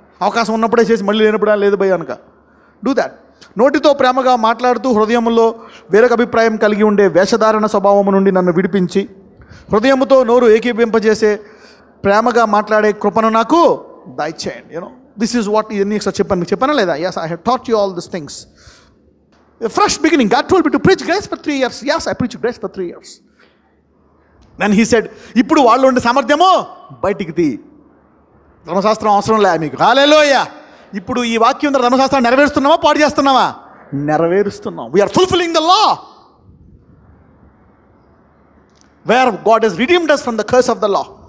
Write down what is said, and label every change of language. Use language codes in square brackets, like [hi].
[te] అవకాశం ఉన్నప్పుడే చేసి మళ్ళీ లేనప్పుడా లేదు భయ అనక. [en] Do that. [te] నోటితో ప్రేమగా మాట్లాడుతూ హృదయంలో వేరొక అభిప్రాయం కలిగి ఉండే వేషధారణ స్వభావం నుండి నన్ను విడిపించి హృదయముతో నోరు ఏకీభింపజేసే ప్రేమగా మాట్లాడే కృపను నాకు దయచేయండి. [en] this is what [te] ఇవన్నీ చెప్పాను. మీకు చెప్పానా లేదా? [en] yes, I have taught you all these things. A fresh beginning. God told me to preach grace for 3 years. Yes, I preached grace for 3 years. Then he said, [te] ఇప్పుడు వాళ్ళు ఉండే సామర్థ్యమో బయటికి తీ. ధర్మశాస్త్రం అవసరం లే మీకు. హల్లెలూయా. ఇప్పుడు ఈ వాక్యం ద్వారా ధర్మశాస్త్రాన్ని నెరవేరుస్తున్నావా, పాడు చేస్తున్నావా? నెరవేరుస్తున్నాం. We are fulfilling the law where God has redeemed [en] us from the curse of the law.